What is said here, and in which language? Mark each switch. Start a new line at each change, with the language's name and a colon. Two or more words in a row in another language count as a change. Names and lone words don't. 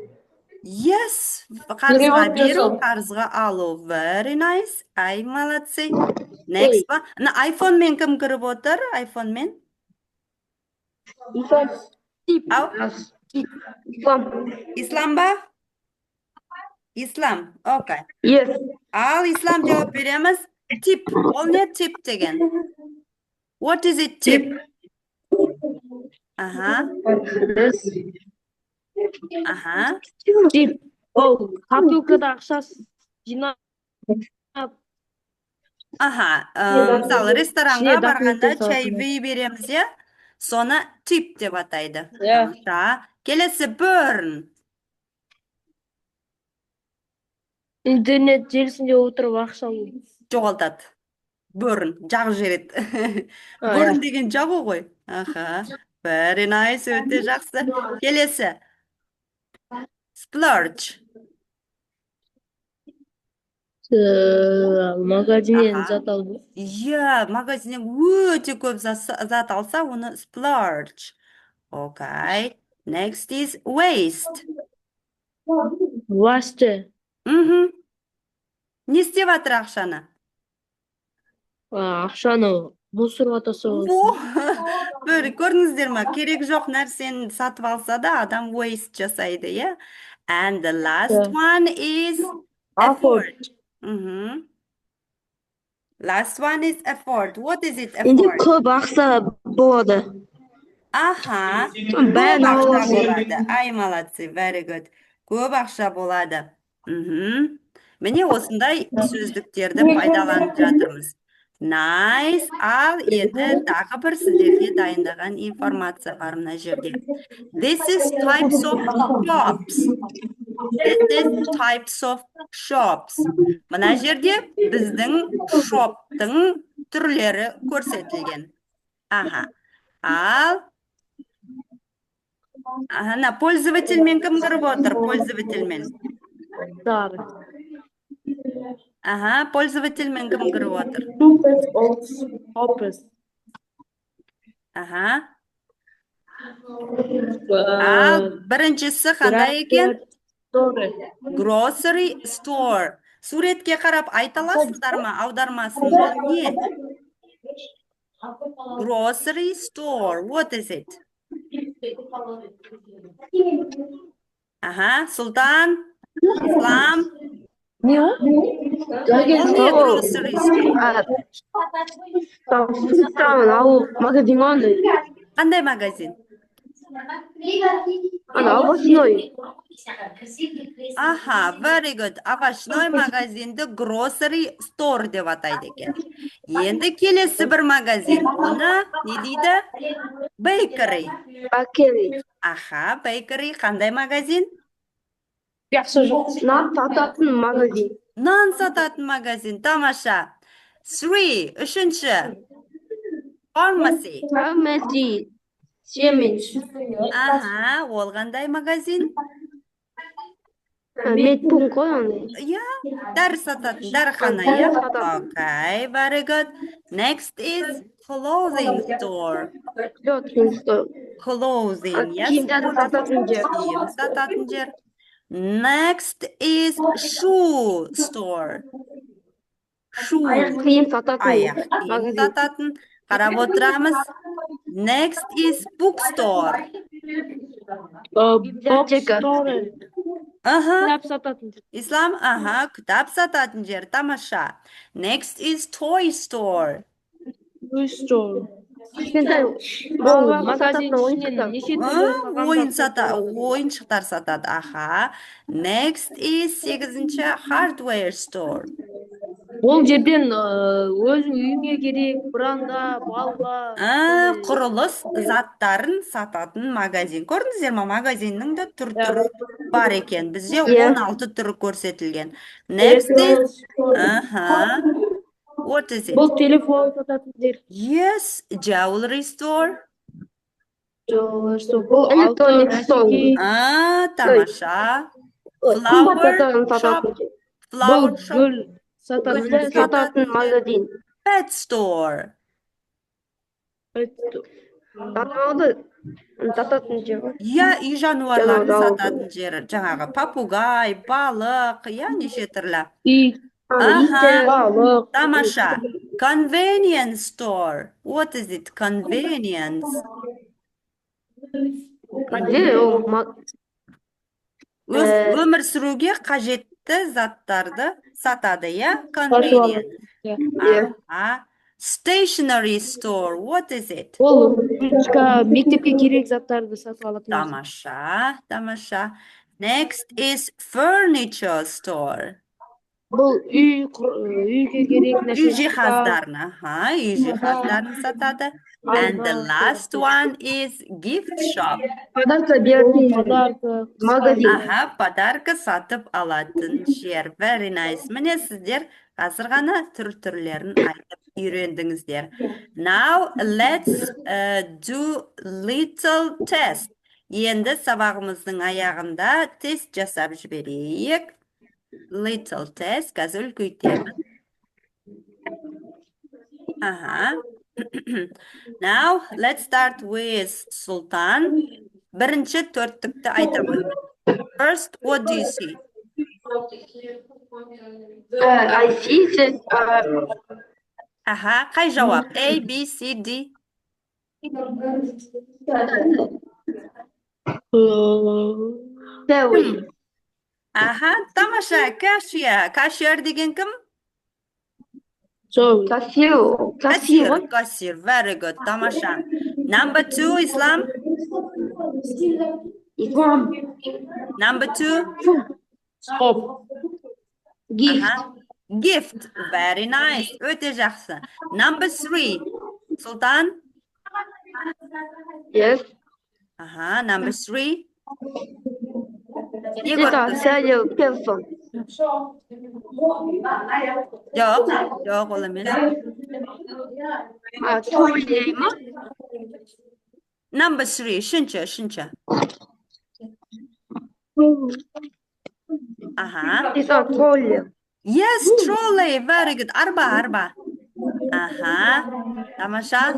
Kazakh: Yes, қарызға беру, қарызға алу.
English: Very nice.
Kazakh: Ай, молодцы.
English: Next one.
Kazakh: Мына iPhone-мен кім кіріп отыр? iPhone-мен? Ау? Ислам. Ислам ба? Ислам. Окей.
English: Yes.
Kazakh: Ал ислам жауап береміз. Tip. Ол не tip деген?
English: What is it, tip? Аха. Аха.
Kazakh: Тип. Ол копилкада ақша жинап. Аха. Мысалы, ресторанға барғанда чайвей береміз, е? Соны tip деп атайды. Тамаша. Келесі burn. Интернет желісінде отырып ақша алу. Жоғалтады. Burn. Жағып жібереді. Burn деген жағу ғой. Аха.
English: Very nice.
Kazakh: Өте жақсы. Келесі.
English: Splurge.
Kazakh: Магазиннен зат алу. Иә, магазиннен өте көп зат алса, оны splurge.
English: Окей. Next is waste. Waste.
Kazakh: Не істеп жатыр ақшаны? Ақшаны мусорға тастау. Бір көрдіңіздер ма? Керек жоқ нәрсені сатып алса да, адам waste жасайды, иә?
English: And the last one is effort. Last one is effort. What is it,
Kazakh: Енді
English: effort?
Kazakh: көп ақша болады. Аха. Бәрін Көп ақша аласың. болады. Ай, молодцы,
English: very good.
Kazakh: Көп ақша болады. Міне осындай сөздіктерді пайдаланып жатырмыз.
English: Nice.
Kazakh: Ал енді тағы бір сіздерге дайындаған информация бар мына жерде.
English: This is types of shops. This is types of shops.
Kazakh: Мына жерде біздің шоптың түрлері көрсетілген. Аха. Ал ана пользовательмен кім кіріп отыр? Пользовательмен. Аха, пользовательмен кім кіріп отыр? Аха. Ал біріншісі қандай екен?
English: Grocery store.
Kazakh: Суретке қарап айта аласыздар ма? Аудармасын. Бұл не?
English: Grocery store. What is it?
Kazakh: Аха, Сұлтан, Ислам. Не о? Ол не
English: grocery store?
Kazakh: Магазин андай. Қандай магазин? Ана овощной. Аха,
English: very good.
Kazakh: Овощной магазинді
English: grocery store
Kazakh: деп атайды екен. Енді келесі бір магазин. Оны не дейді? Bakery.
English: Бакери.
Kazakh: Аха, bakery қандай магазин? Нан сататын магазин. Нан сататын магазин. Тамаша. 3. Үшінші.
English: Pharmacy. Фармаси. Семен.
Kazakh: Аха, ол қандай магазин? Медпункт қой андай. Иә, дәрі сататын, дәріхана, иә?
English: Окей, very good. Next is clothing store. Clothing, yes?
Kazakh: Киімдерді сататын жер. Киім сататын жер.
English: Next is shoe store. Shoe.
Kazakh: Аяқ киім сататын. Аяқ киім сататын. Қарап отырамыз.
English: Next is bookstore.
Kazakh: Библиотека. Аха. Кітап сататын. Ислам, аха, кітап сататын жер, тамаша.
English: Next is toy store.
Kazakh: кішкентай Бұл балаларға магазин сататын ішінен ойыншықтар. неше түрлі тағамдар ойыншықтар сатады. Аха.
English: Next is 8-ші hardware store.
Kazakh: Бұл жерден өзің үйіңе керек бранда, балға, Құрылыс заттарын сататын магазин. Көрдіңіздер ме? Магазиннің де түр-түрі иә, бар екен. Бізде Иә. 16 түрі көрсетілген.
English: Next is, what is it?
Kazakh: бұл телефон сататын жер.
English: Yes, jewelry store.
Kazakh: Бұл
English: Electronic
Kazakh: алтын,
English: store.
Kazakh: әшекей. Тамаша. Қымбат
English: Flower
Kazakh: заттарын
English: shop.
Kazakh: сататын жер. Бұл
English: Flower shop.
Kazakh: гүл сататын Гүл жер. сататын магазин.
English: Pet store.
Kazakh: Жануарды сататын жер. Иә, үй жануарларын Жануар сататын жері. Жаңағы папугай, балық, иә, неше түрлі. Ит, Аха. балық. Тамаша.
English: Convenience store. What is it? Convenience.
Kazakh: Өмір сүруге қажетті заттарды сатады, иә?
English: Convenience. Аха. Stationery store. What is it?
Kazakh: Ол мектепке керек заттарды сатып алатын. Тамаша, тамаша.
English: Next is furniture store.
Kazakh: Бұл үйге керек нәрсе. Үй жиһаздарын, үй жиһаздарын сатады.
English: And the last one is gift shop.
Kazakh: Подарка беретін магазин. Подарка сатып алатын жер.
English: Very nice.
Kazakh: Міне сіздер қазір ғана түрлерін айтып үйрендіңіздер.
English: Now let's do little test.
Kazakh: Енді сабағымыздың аяғында тест жасап жіберейік.
English: Little test.
Kazakh: Қазір үлкейтемін.
English: Now, let's start with Sultan.
Kazakh: Бірінші төрттікті айтамын.
English: First, what do you see? I see that
Kazakh: Қай жауап? A, B, C, D? Тамаша, кашья. Кашьер деген кім? Кассир.
English: Very good. Тамаша. Number 2, Islam. Number 2. Gift. Very nice.
Kazakh: Өте жақсы.
English: Number 3. Sultan. Yes. Number 3. Sell person.
Kazakh: Жоқ, ол емес.
English: Number 3, үшінші. Trolley. Yes, trolley. Very good.
Kazakh: Арба. Тамаша.